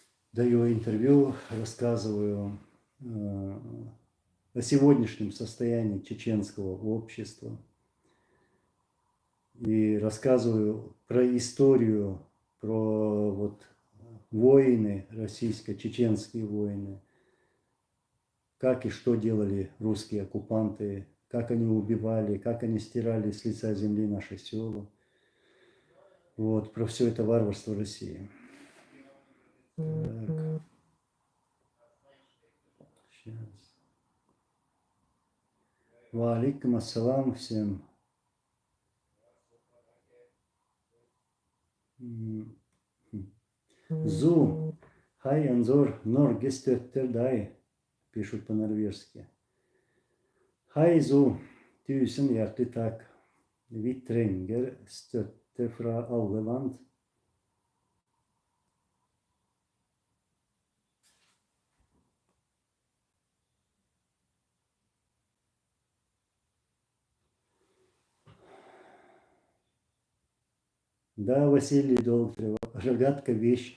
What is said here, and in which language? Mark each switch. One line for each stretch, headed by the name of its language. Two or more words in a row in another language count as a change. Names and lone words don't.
Russian: даю интервью, рассказываю о сегодняшнем состоянии чеченского общества и рассказываю про историю, про вот войны, российско-чеченские войны, как и что делали русские оккупанты, как они убивали, как они стирали с лица земли наши села. Вот, про все это варварство России. Так. Сейчас.
Arabic: وعليكم السلام всем.
Russian: Зу, хай анзор, нор гестеттердай, пишут по-норвежски.
Norwegian: Hei Zo, tusen hjertelig takk. Vi trenger støtte fra alle land.
Russian: Да, Василий Долгорева, рогатка вещь.